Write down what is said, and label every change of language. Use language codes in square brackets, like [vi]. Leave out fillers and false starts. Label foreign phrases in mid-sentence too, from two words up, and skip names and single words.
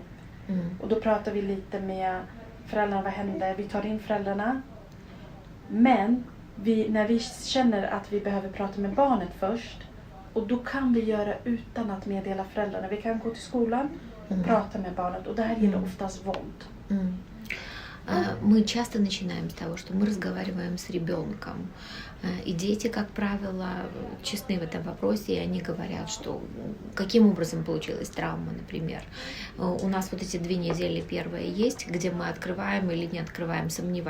[sv] Och då pratar vi lite med föräldrarna. Vad händer? Vi tar in föräldrarna. Men när vi känner att vi behöver prata med barnet först. Och då kan vi göra utan att meddela föräldrarna. Vi kan gå till skolan och prata med barnet. Och där gäller oftast våld. [ru] Мы часто начинаем с того, что мы разговариваем с ребенком. И дети, как правило, честны в этом вопросе, и они говорят, что каким образом получилась травма, например. У нас вот эти 2 недели первые есть, где мы открываем или не открываем, сомневаемся.